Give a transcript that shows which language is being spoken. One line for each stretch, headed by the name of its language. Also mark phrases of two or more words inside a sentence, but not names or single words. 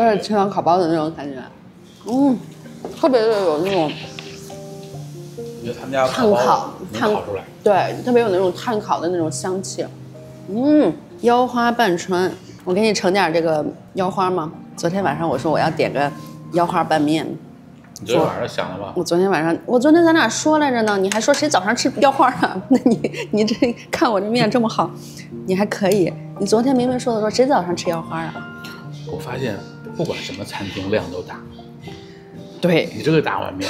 Chinese: 有點青島烤包的那種感覺，特別的有那種炭烤出來，對，特別有那種炭烤的那種香氣。腰花拌川，我給你盛點這個腰花嗎？昨天晚上我說我要點個腰花拌麵，你昨天晚上想了吗？我昨天咱俩说来着呢，你还说谁早上吃腰花啊？那你这看我这面这么好，你还可以。你昨天明明说的说谁早上吃腰花啊？我发现不管什么餐厅量都大。对，你这个大碗面，